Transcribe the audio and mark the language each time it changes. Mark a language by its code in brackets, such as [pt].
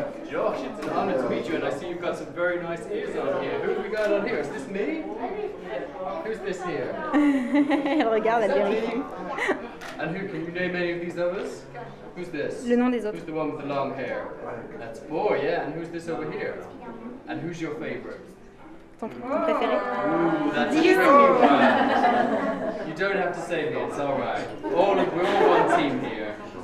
[en] Josh, it's an honor to meet you, and I see you've got some very nice ears on here. Who have we got on here? Is this me? Who's this here? [fr] Elle regarde, elle vérifie. [en] And who, can you name any of these others? Who's this? [fr] Le nom des autres. [en] Who's the one with the long hair? That's Boy, yeah. And who's this over here? And who's your favorite? [fr] Ton préféré? [en] Ooh, that's a tricky one. You don't have to say me, it's alright. We're all one team here.